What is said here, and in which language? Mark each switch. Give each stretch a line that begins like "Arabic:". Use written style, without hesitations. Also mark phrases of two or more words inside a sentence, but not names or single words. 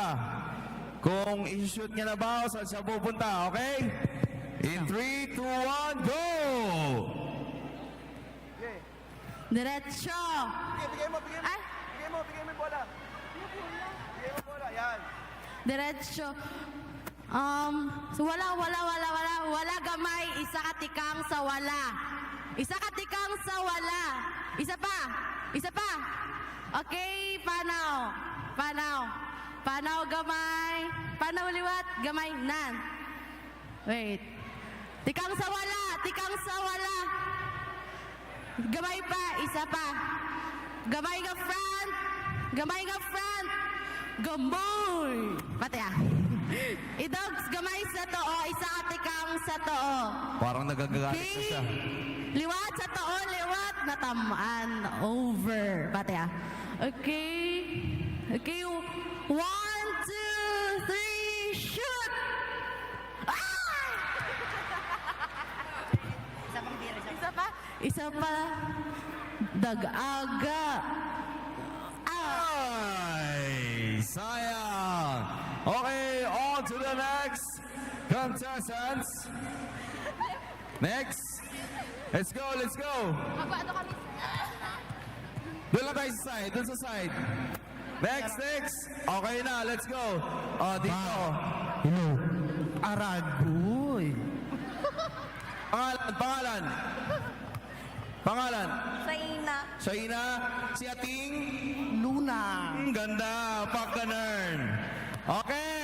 Filipino: Kung i-shoot niya na ba o saan siya pupunta, okay?
English: In 3, 2, 1, go!
Filipino: Diretso. Bigay mo. Ay, Bigay mo yung bola. Bigay mo bola. Yan. diretso.
Hiligaynon: So wala gamay, isa ka tikang sa wala. Isa ka tikang sa wala. Isa pa. Okay, panaw gamay. Panaw liwat, gamay nan. Wait. Tikang sa wala. Gamay pa, isa pa. Gamay nga front. Gamay. Pati ah. Idogs gamay sa too, isa ka tikang sa too.
Filipino: Parang nagagagalit na siya.
Hiligaynon: Liwat sa too, natamaan.
English: Over. Pati ah. Okay. 1, 2, 3, shoot!
Hiligaynon: Isa pa. Dag-aga.
Filipino: Ay, sayang.
English: Okay, on to the next contestants. Next. Let's go.
Filipino: Doon lang tayo sa side. Doon sa side.
English: Next. Okay na, let's go.
Filipino: Oh, dito. Hello. Aragoy. Pangalan. Saina. Si Ating. Luna. Ganda. Pagkanern. Okay.